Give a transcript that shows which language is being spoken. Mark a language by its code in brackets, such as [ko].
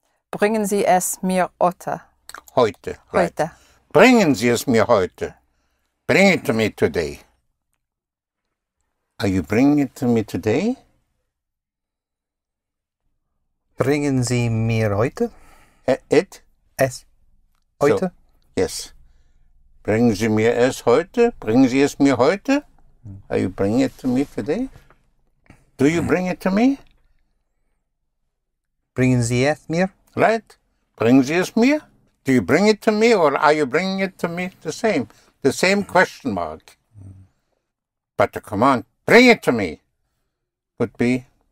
[de] Bringen Sie es mir heute. Heute. Right. Heute. Bringen Sie es mir heute. [en] Bring it to me today. Are you bringing it to me today? [de] Bringen Sie mir heute? [en] It? [de] Es? Heute? [en] So, yes. [de] Bringen Sie mir es heute? Bringen Sie es mir heute? [en] Are you bringing it to me today? Do you bring it to me? [de] Bringen Sie es mir? Right? Bringen Sie es mir? [en] Do you bring it to me or are you bringing it to me? The same question mark. But the command, bring it to me, would be?